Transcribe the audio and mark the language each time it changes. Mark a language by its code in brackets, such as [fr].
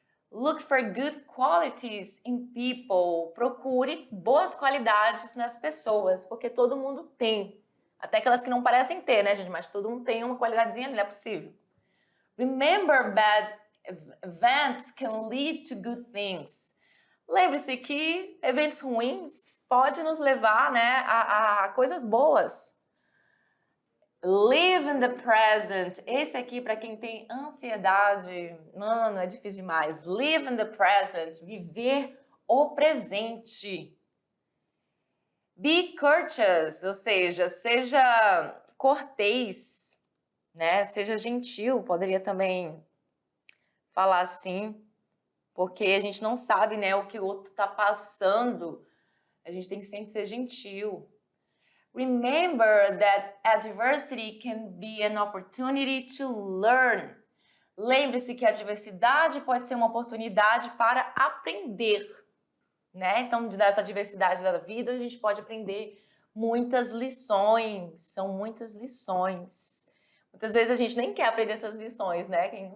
[en] Look for good qualities in people. [pt] Procure boas qualidades nas pessoas, porque todo mundo tem. Até aquelas que não parecem ter, né, gente? Mas todo mundo tem uma qualidadezinha ali, não é possível. [en] Remember, bad events can lead to good things. [pt] Lembre-se que eventos ruins podem nos levar, né, a coisas boas. [en] Live in the present. [pt] Esse aqui, para quem tem ansiedade, mano, é difícil demais. [en] Live in the present. [pt] Viver o presente. [en] Be courteous, [pt] ou seja, seja cortês, né? Seja gentil, poderia também falar assim, porque a gente não sabe, né, o que o outro está passando. A gente tem que sempre ser gentil. [en] Remember that adversity can be an opportunity to learn. [pt] Lembre-se que a adversidade pode ser uma oportunidade para aprender, né? Então, dessa diversidade da vida, a gente pode aprender muitas lições. São muitas lições. Muitas vezes a gente nem quer aprender essas lições, né?